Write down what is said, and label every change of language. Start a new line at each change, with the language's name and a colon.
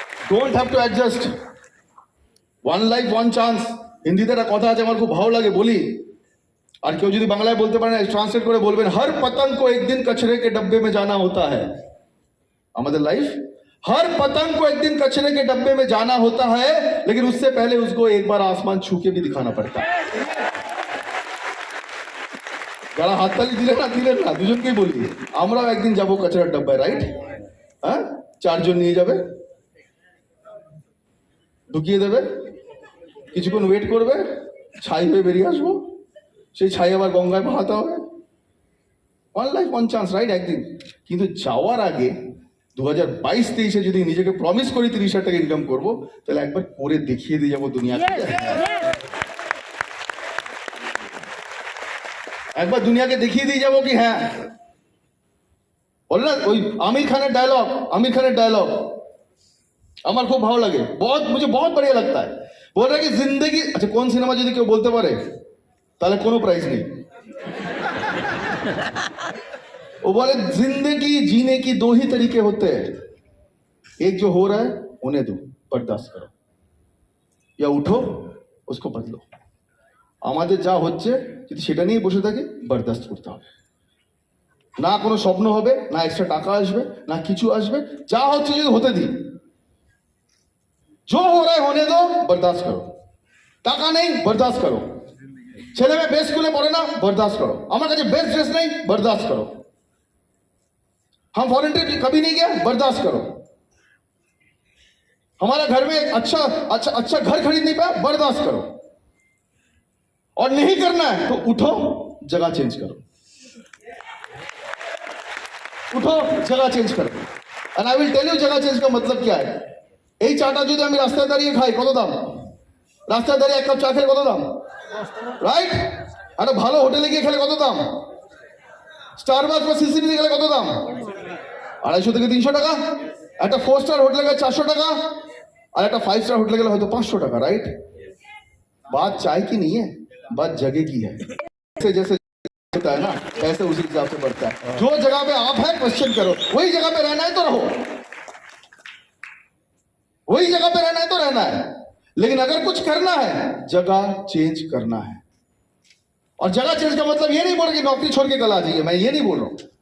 English: Don't have to adjust, one life one chance.
Bangla: হিন্দিতে একটা কথা আছে আমার খুব ভালো লাগে, বলি, আর কেউ যদি বাংলায় বলতে পারে না, ট্রান্সলেট করে বলবেন,
Hindi: हर पतंग को एक दिन कचरे के डब्बे में जाना होता है।
Bangla: আমাদের লাইফ,
Hindi: हर पतंग को एक दिन कचरे के डब्बे में जाना होता है, लेकिन उससे पहले उसको एक बार आसमान छू के भी दिखाना पड़ता है।
Bangla: যারা হাততালি দিলেন না দুজনকেই বলি, আমরাও একদিন যাবো কাচরার ডাব্বায়, রাইট? হ্যাঁ, 4 জন নিয়ে যাবে, ঢুকিয়ে দেবে, কিছুক্ষণ ওয়েট করবে, ছাই হয়ে বেরিয়ে আসবো, সেই ছাই আবার গঙ্গায় ভাহাতে হবে।
English: One life one chance, right?
Bangla: একদিন। কিন্তু যাওয়ার আগে 2022-23-এ যদি নিজেকে প্রমিস করি 30,000 টাকা ইনকাম করবো, তাহলে একবার করে দেখিয়ে দিয়ে যাবো দুনিয়াকে। একবার দুনিয়াকে দেখিয়ে দিয়ে যাবো কি হ্যাঁ, বললেন ওই आमिर खान डायलॉग আমার খুব ভালো লাগে,
Hindi: मुझे बहुत बढ़िया लगता है। बोल रहा है कि जिंदगी, अच्छा कौन सिनेमा
Bangla: যদি কেউ বলতে পারে তাহলে কোনো প্রাইজ নেই।
Hindi: वो बोले जिंदगी जीने की 2 ही तरीके होते हैं, एक जो हो रहा है उन्हें दो, बर्दाश्त करो, या उठो उसको बदलो।
Bangla: আমাদের যা হচ্ছে যদি সেটা নিয়ে বসে থাকি, বরদাস্ত করতে হবে। না কোনো স্বপ্ন হবে, না এক্সট্রা টাকা আসবে, না কিছু আসবে, যা হচ্ছে যদি হতে দিই। जो हो रहा है होने दो, बर्दाश्त करो। টাকা নেই, বরদাস্ত করো। ছেলে মেয়ে বেস্ট স্কুলে পড়ে না, বরদাস্ত করো। আমার কাছে বেস্ট ড্রেস নেই,
Hindi: बर्दाश्त करो। हम फॉरेन ट्रिप कभी नहीं गया, बर्दाश्त करो। हमारा घर में अच्छा घर खरीद नहीं पाया, बर्दाश्त करो। और नहीं करना है तो उठो, जगह चेंज करो, उठो जगह चेंज करो।
English: and I will tell you
Hindi: जगह चेंज का मतलब क्या है।
Bangla: এই চাটা যদি আমি রাস্তায় দাঁড়িয়ে খাই, কত দাম? রাস্তায় দাঁড়িয়ে 1 কাপ চা খেলে কত দাম, রাইট? আর ভালো হোটেলে গিয়ে খেলে কত দাম? স্টারবাকস বা সিসিডি গেলে কত দাম? 250 থেকে 300 টাকা। একটা 4 স্টার হোটেলে গেলে 400 টাকা, আর একটা 5 স্টার হোটেলে গেলে হয়তো 500 টাকা, রাइट?
Hindi: बात चाय की नहीं है, बात जगह की है। जैसे होता है ना, ऐसे उसी हिसाब से बढ़ता है। जो जगह पे आप है क्वेश्चन करो, वही जगह पे रहना है तो रहो, वही जगह पे रहना है तो रहना है। लेकिन अगर कुछ करना है, जगह चेंज करना है। और जगह चेंज का मतलब ये नहीं बोल रहा कि नौकरी छोड़ के कल आ जाइए, मैं ये नहीं बोल रहा हूं।